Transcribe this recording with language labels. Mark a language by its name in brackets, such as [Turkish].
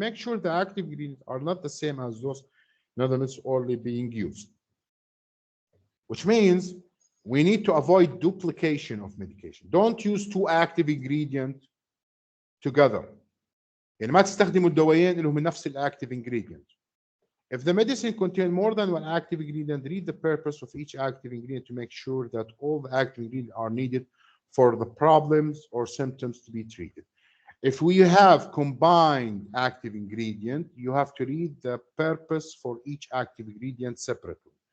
[English] Make sure the active ingredients are not the same as those medicines already being used. Which means we need to avoid duplication of medication. Don't use two active ingredients together. [Arabic] يعني ما تستخدموا الدوايين اللي هم نفس الactive ingredient. [English] If the medicine contains more than one active ingredient, read the purpose of each active ingredient to make sure that all the active ingredients are needed for the problems or symptoms to be treated. If we have combined active ingredient, you have to read the purpose for each active ingredient separately.